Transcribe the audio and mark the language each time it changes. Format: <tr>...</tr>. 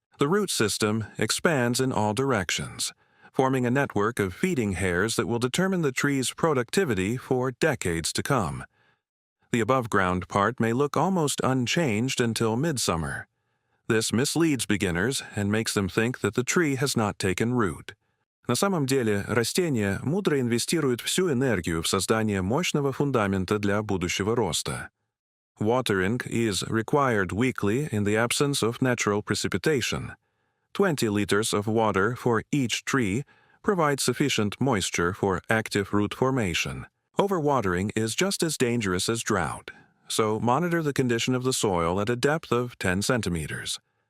<en>The root system expands in all directions, forming a network of feeding hairs that will determine the tree's productivity for decades to come. The above-ground part may look almost unchanged until midsummer. This misleads beginners and makes them think that the tree has not taken root.</en> <ru>На самом деле, растения мудро инвестируют всю энергию в создание мощного фундамента для будущего роста.</ru> <en>Watering is required weekly in the absence of natural precipitation. 20 liters of water for each tree provides sufficient moisture for active root formation. Overwatering is just as dangerous as drought, so monitor the condition of the soil at a depth of 10 centimeters.</en>